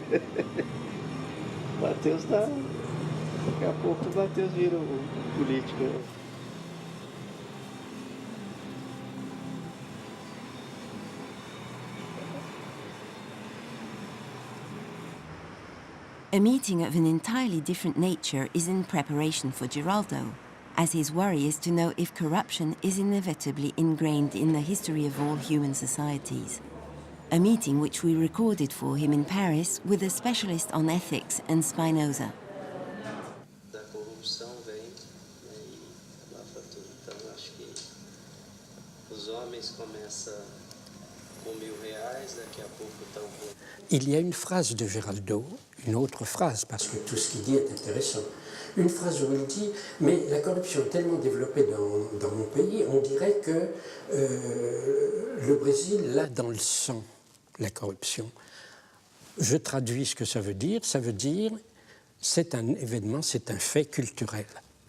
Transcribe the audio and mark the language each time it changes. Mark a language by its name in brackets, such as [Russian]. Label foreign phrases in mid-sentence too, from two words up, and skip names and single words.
[Portuguese] O Matheus tá... Daqui a pouco o Matheus vira o político. [English] A meeting of an entirely different nature is in preparation for Geraldo, as his worry is to know if corruption is inevitably ingrained in the history of all human societies. A meeting which we recorded for him in Paris with a specialist on ethics and Spinoza. [Portuguese] Da corrupção vem e lava tudo. Então acho que os homens começam com R$1.000, daqui a pouco estão com... [French] Il y a une phrase de Geraldo, une autre phrase, parce que tout ce qu'il dit est intéressant. Une phrase où il dit « Mais la corruption est tellement développée dans mon pays, on dirait que le Brésil l'a dans le sang, la corruption. » Je traduis ce que ça veut dire c'est un événement, c'est un fait culturel.